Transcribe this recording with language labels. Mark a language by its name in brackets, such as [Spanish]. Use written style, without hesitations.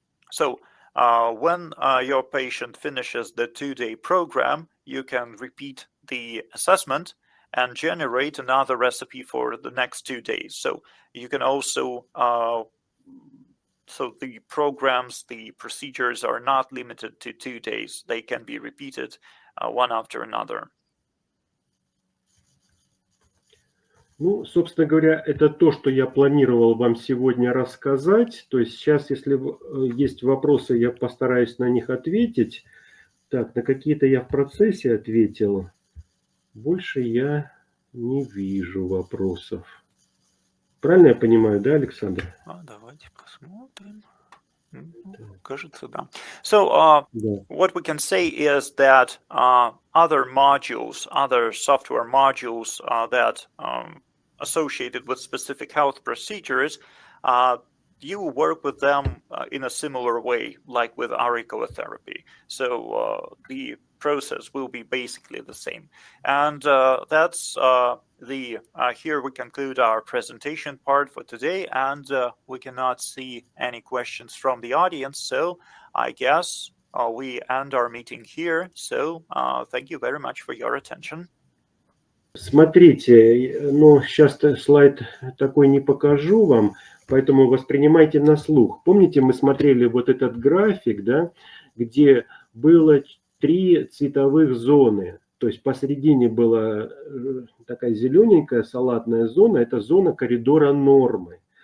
[English] So when your patient finishes the 2-day program, you can repeat the assessment and generate another recipe for the next 2 days. So you can also So the programs, the procedures are not limited to 2 days. They can be repeated one after another. [Russian] Ну, собственно говоря, это то, что я планировал вам сегодня рассказать. То есть сейчас, если есть вопросы, я постараюсь на них ответить. Так, на какие-то я в процессе ответил. Больше я не вижу вопросов. Правильно я понимаю, да, Александр? Давайте посмотрим. Кажется, да. [English] So, what we can say is that other modules, other software modules that associated with specific health procedures, you work with them in a similar way, like with auriculotherapy. So the process will be basically the same. And that's here we conclude our presentation part for today, and we cannot see any questions from the audience. So I guess we end our meeting here. So thank you very much for your attention. [Russian] Смотрите, ну, сейчас слайд такой не покажу вам, поэтому воспринимайте на слух. Помните, мы смотрели вот этот график, да, где было 3 цветовых зоны. То есть посередине была такая зелененькая салатная зона, это зона коридора нормы.